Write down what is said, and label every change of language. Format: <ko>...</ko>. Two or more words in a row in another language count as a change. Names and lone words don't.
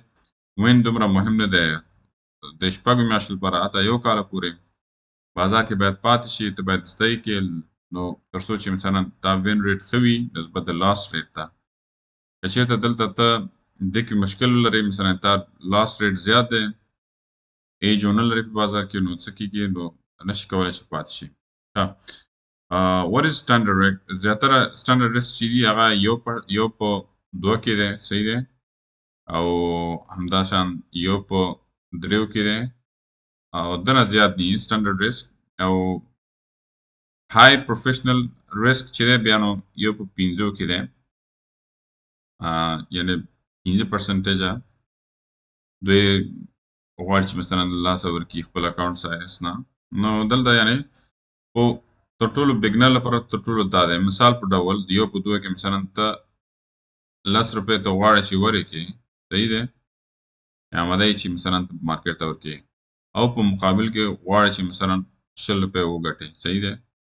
<ps>وین دومره مهم نه دی د 6 میاشتو لپاره حتی 1 کال پورې بازار کې باید پاتې شي ته باید زده یې کړې نو تر څو چې مثلا دا</ps> <en>win rate</en> <ps>ښه وي نسبت د</ps> <en>loss rate</en> <ps>ته. که چېرته دلته ته دې کې مشکل ولرې مثلا تا</ps> <en>loss rate</en> <ps>زیات دی ایج ونه لرې په بازار کې نو څه کېږي نو نه شي کولی چې پاتې شي.</ps> <en>what is standard risk؟</en> <ps>زیاتره</ps> <en>standard risk</en> <ps>چې دي هغه یو په 2 کې دی صحیح دی او همداشان یو په 3 کې دی او دنه زیات دي</ps> <en>standard risk</en> <ps>او</ps> <en>high professional risk</en> <ps>چې دی بیا نو یو په 5 کې دی یعنې 5% دوی غواړي چې مثلا له لاسه ورکړي خپل</ps> <en>account size</en> <ps>نه نو دلته یعنې خو تر ټولو بګنر لپاره تر ټولو دا دی مثال په ډول یو په 2 کې مثلا ته $10 ته غواړې چې ورکړې صحیح دی آماده یې چې مثلا ته مارکیټ ته ورکړې او په مقابل کې غواړې چې مثلا $100 وګټې صحیح دی</ps>